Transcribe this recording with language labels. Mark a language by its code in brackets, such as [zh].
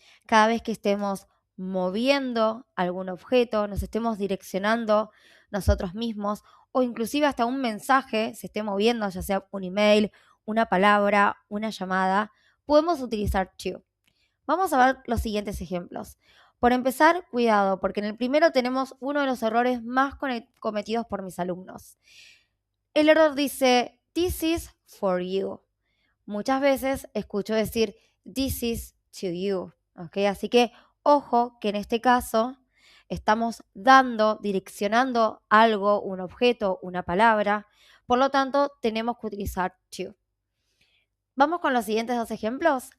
[es] Cada vez que estemos moviendo algún objeto, nos estemos direccionando nosotros mismos o inclusive hasta un mensaje se esté moviendo, ya sea un email, una palabra, una llamada, podemos utilizar to. Vamos a ver los siguientes ejemplos. Por empezar, cuidado, porque en el primero tenemos uno de los errores más cometidos por mis alumnos. El error dice, [en] this is for you. [es] Muchas veces escucho decir, [en] this is to you. [es] ¿Okay? Así que, ojo, que en este caso estamos direccionando algo, un objeto, una palabra. Por lo tanto, tenemos que utilizar to. Vamos con los siguientes dos ejemplos.